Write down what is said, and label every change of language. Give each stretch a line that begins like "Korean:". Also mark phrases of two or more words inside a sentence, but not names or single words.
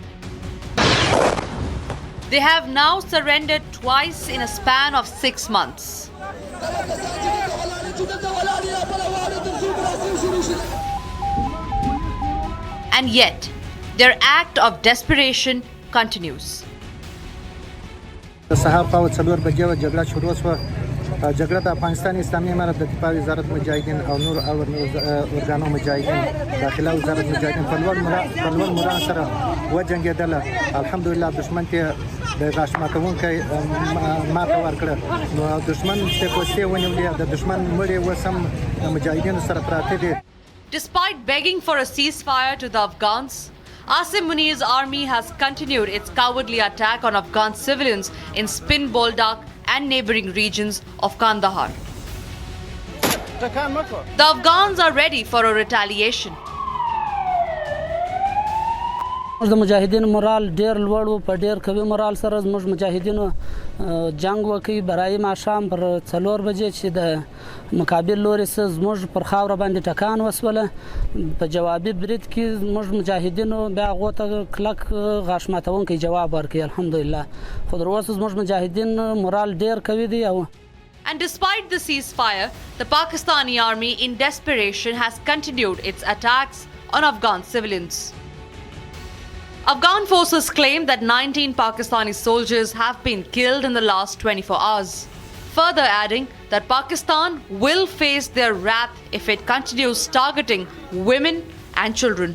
English: They have now surrendered twice in a span of 6 months. And yet, their act of desperation continues.
Pashto: صحاب پاو څلور بجې و جګړه شروع شوه. جګړه د افغانستان اسلامي امارت د دفاع وزارت مجاهدین او نور ارګانو مجاهدین داخله وزارت مجاهدین په لوړ مران سره وجنګېدله. الحمدلله دشمن ته د غاښ ماتونکی ماته ورکړه. نو دشمن ته کوڅې ونیولې. د دشمن مړي اوس هم د مجاهدینو سره پراته دي.
English: Despite begging for a ceasefire to the Afghans, Asim Munir's army has continued its cowardly attack on Afghan civilians in Spin Boldak and neighboring regions of Kandahar. The Afghans are ready for a retaliation.
Pashto: د مجاهدینو مورال ډیر لوړ و. په ډیر قوي مورال سره زموږ مجاهدینو جنگ وکړي. برای ماښام پر 4 بجې چې د مقابل لوري څخه زموږ پر خاوره باندې ټکان وسوله. په جوابي برید کې زموږ مجاهدینو بیا هغو ته کلک غاښ ماتونکی جواب ورکړي. الحمدلله خو تر اوسه زموږ مجاهدین مورال ډیر قوي دي.
English: And despite the ceasefire, the Pakistani army in desperation has continued its attacks on Afghan civilians. Afghan forces claim that 19 Pakistani soldiers have been killed in the last 24 hours, further adding that Pakistan will face their wrath if it continues targeting women and children.